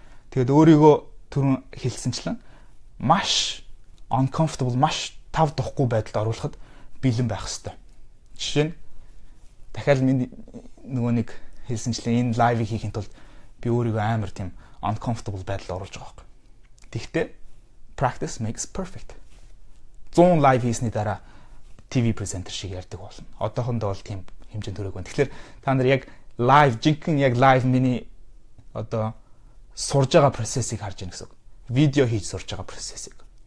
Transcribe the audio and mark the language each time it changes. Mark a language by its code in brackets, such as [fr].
[mn] Тэгээд өөрийгөө түрүүн хэлсэнчлэн маш uncomfortable, маш тав тухгүй байдалд оруулахад бэлэн байх хэрэгтэй. Жишээ нь дахиад миний нөгөө нэг хэлсэнчлэн энэ лайвыг хийхин тулд би өөрийгөө амар тийм uncomfortable байдалд оруулж байгаа байхгүй. Тэгвэл [en] practice makes perfect. [mn] 100 лайв хийсний дараа ТV презентер шиг ярьдаг болно. Одоохондоо бол тийм хэмжээнд төрөг байна. Тэгэхээр та нар яг лайв, жинхэнэ яг лайв миний одоо сурж байгаа процессыг харж байна гэсэн үг. Видео хийж сурж байгаа процессыг.